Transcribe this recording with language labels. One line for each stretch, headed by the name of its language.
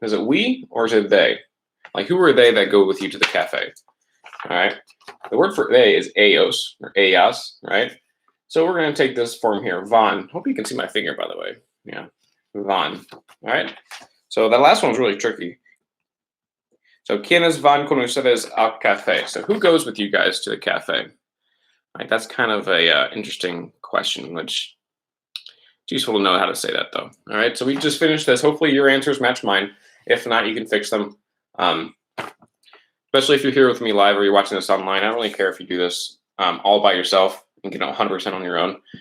English: Is it we or is it they? Like, who are they that go with you to the cafe? All right. The word for they is ellos or ellas, right? So we're going to take this form here, van. Hope you can see my finger, by the way. Yeah, van. All right. So that last one was really tricky.
Spanish: So, ¿quiénes van con ustedes al café?
English: So, who goes with you guys to the cafe? Right, that's kind of a interesting question, which it's useful to know how to say that, though. All right, so we just finished this. Hopefully, your answers match mine. If not, you can fix them. Especially if you're here with me live or you're watching this online. I don't really care if you do this all by yourself and get 100% on your own.